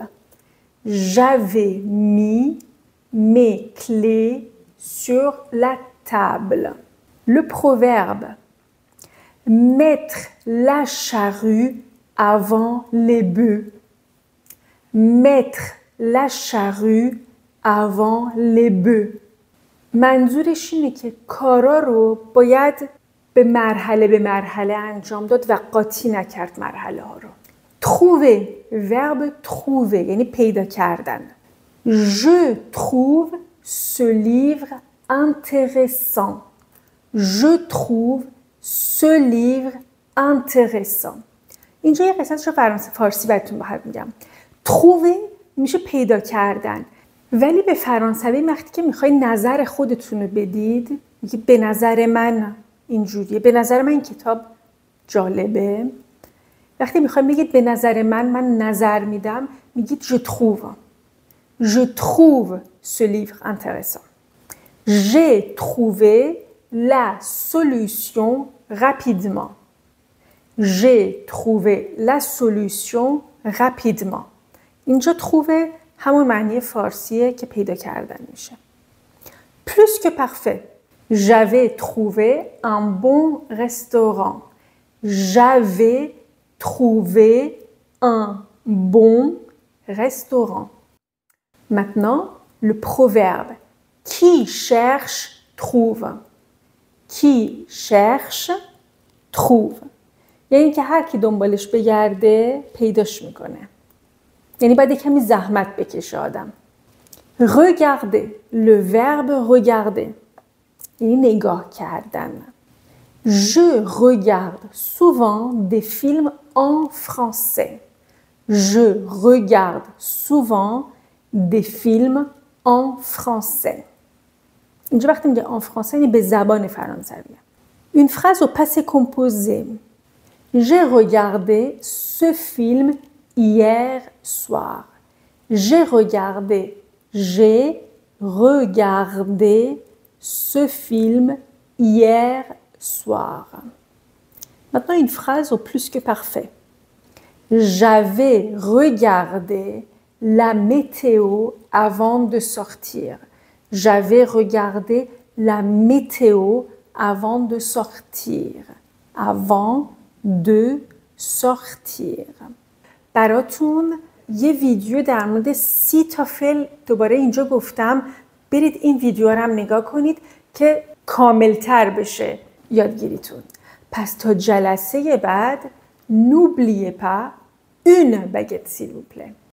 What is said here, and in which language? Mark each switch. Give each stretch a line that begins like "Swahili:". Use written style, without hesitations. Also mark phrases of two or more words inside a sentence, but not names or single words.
French: J'avais mis mes clés sur la table. Le proverbe. Mettre la charrue avant les bœufs. Mettre la charrue avant les bœufs.
Persian: منظورش اینه که کارا رو باید به مرحله انجام داد و قاطی نکرد مرحله ها رو.
French: trouver verbe trouver
Persian: یعنی پیدا کردن.
French: Je trouve ce livre intéressant. Je trouve ce livre intéressant.
Persian: اینجا یه قسمتش رو فارسی براتون میگم. trouver میشه پیدا کردن. ولی به فرانسوی وقتی که میخوای نظر خودتون رو بدید میگی به نظر من اینجوریه. به نظر من این کتاب جالبه. وقتی میخوای بگید به نظر من نظر میدم میگید
French: je trouve. Je trouve ce livre intéressant. J'ai trouvé la solution rapidement. J'ai trouvé la solution rapidement.
Persian: اینجا trouver همون معنی فارسیه که پیدا کردن میشه.
French: Plus que parfait. J'avais trouvé un bon restaurant. J'avais trouvé un bon restaurant. Maintenant, le proverbe. Qui cherche, trouve. Qui cherche, trouve.
Persian: یعنی که هر کی دنبالش بگرده پیداش میکنه. یعنی باید کمی زحمت بکشه آدم.
French: Regarder. Le verbe regarder.
Persian: یعنی نگاه کردن.
French: Je regarde souvent des films en français. Je regarde souvent des films en français.
Persian: اینجا وقتی میگه
French: en français
Persian: یعنی به زبان فرانسویه.
French: Une phrase au passé composé. J'ai regardé ce film hier soir. J'ai regardé ce film hier soir. Maintenant, une phrase au plus que parfait. J'avais regardé la météo avant de sortir. J'avais regardé la météo avant de sortir. Avant de sortir.
Persian: براتون یه ویدیو در مورد 30 تا فعل دوباره اینجا گفتم. برید این ویدیو رو هم نگاه کنید که کاملتر بشه یادگیریتون. پس تا جلسه بعد
French: n'oubliez pas une baguette s'il vous plaît.